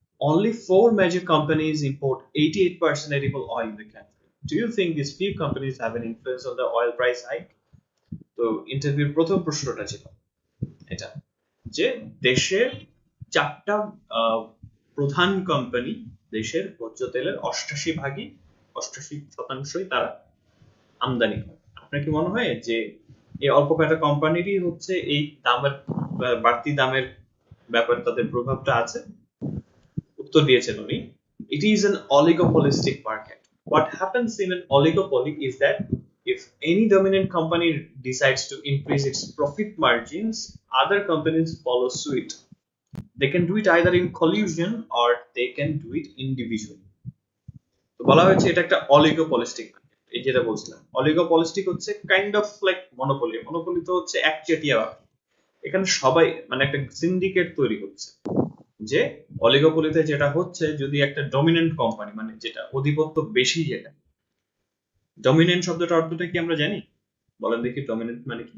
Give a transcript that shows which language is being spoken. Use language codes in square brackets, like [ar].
[en] Only 4 major companies import 88% edible oil in the country. Do you think these few companies have an influence on the oil price hike? [bn] তো ইন্টারভিউর প্রথম প্রশ্নটা ছিল এটা, যে দেশের 4টা প্রধান কোম্পানি দেশের ভোজ্য তেলের 88% তারা আমদানি করে। আপনার কি মনে হয় যে এই অল্প কয়েকটা কোম্পানিরই হচ্ছে এই দামের বাড়তি দামের ব্যাপারে তাদের প্রভাবটা আছে? উত্তর দিয়েছেন উনি, [en] it is an oligopolistic market. What happens in an oligopoly is that if any dominant company decides to increase its profit margins, other companies follow suit. They can do it either in collusion or they can do it individually. [bn] তো বলা হয়েছে এটা একটা অলিগোপলিস্টিক market. এই যেটা বলছিলাম, অলিগোপলিস্টিক হচ্ছে kind of like monopoly. Monopoly তো হচ্ছে একচেটিয়া ব্যাপার। এখানে সবাই মানে একটা সিন্ডিকেট তৈরি হচ্ছে, যে অলিগোপলিতে যেটা হচ্ছে যদি একটা ডমিনেন্ট কোম্পানি মানে যেটা আধিপত্য বেশি, যেটা ডমিনেন্ট শব্দটার অর্থটা কি আমরা জানি? বলেন দেখি ডমিনেন্ট মানে কি?